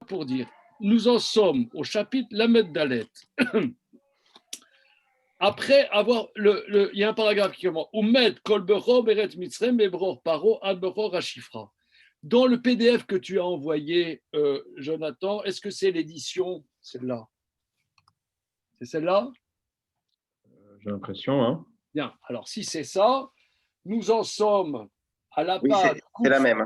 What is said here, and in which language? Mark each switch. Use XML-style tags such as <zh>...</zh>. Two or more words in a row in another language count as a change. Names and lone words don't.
<fr>pour dire, nous en sommes au chapitre</fr> <he>למד דלת.</he> <fr>Après avoir, il y a un paragraphe qui commence,</fr> <he>ועד כל בכור בארץ מצרים מבכור פרעה עד בכור השפחה.</he> <fr>Dans le PDF que tu as envoyé, Jonathan, est-ce que c'est l'édition, celle-là? C'est celle-là? J'ai l'impression, hein. Bien, alors si c'est ça, nous en sommes à la Oui, page c'est la même.</fr>